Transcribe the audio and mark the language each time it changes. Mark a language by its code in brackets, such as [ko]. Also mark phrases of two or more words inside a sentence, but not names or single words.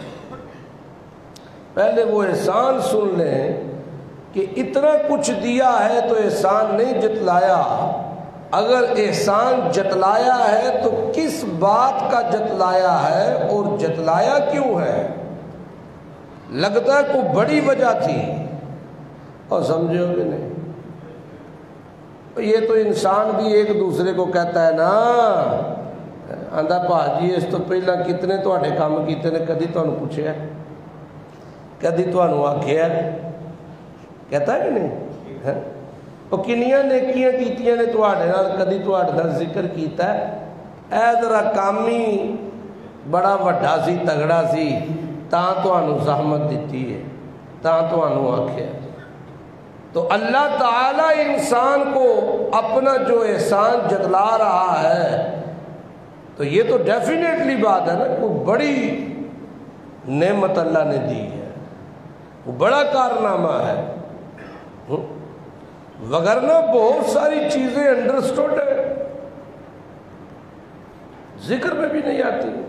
[ur] پہلے وہ احسان سن لیں کہ اتنا کچھ دیا ہے تو احسان نہیں جتلایا، اگر احسان جتلایا ہے تو کس بات کا جتلایا ہے اور جتلایا کیوں ہے؟ لگتا ہے کوئی بڑی وجہ تھی، اور سمجھو گے نہیں۔ یہ تو انسان بھی ایک دوسرے کو کہتا ہے نا، [pa] آندا بھاجی اس تو پہلا کتنے تواڈے کام کیتے نے، کدی تانوں پوچھیا، کدی تانوں آکھیا، [ur] کہتا ہے کہ نہیں؟ [pa] وہ کنیاں نیکیاں کیتیاں نے تواڈے نال، کدی تواڈے نال ذکر کیتا ہے؟ اے ذرا کامی بڑا وڈا سی تگڑا سی تاں تانوں زحمت دتی ہے، تاں تانوں آکھیا۔ [ur] تو اللہ تعالی انسان کو اپنا جو احسان جتلا رہا ہے، تو یہ تو ڈیفینیٹلی بات ہے نا، کوئی بڑی نعمت اللہ نے دی ہے، وہ بڑا کارنامہ ہے، وگرنہ بہت ساری چیزیں انڈرسٹوڈ ہے، ذکر میں بھی نہیں آتی۔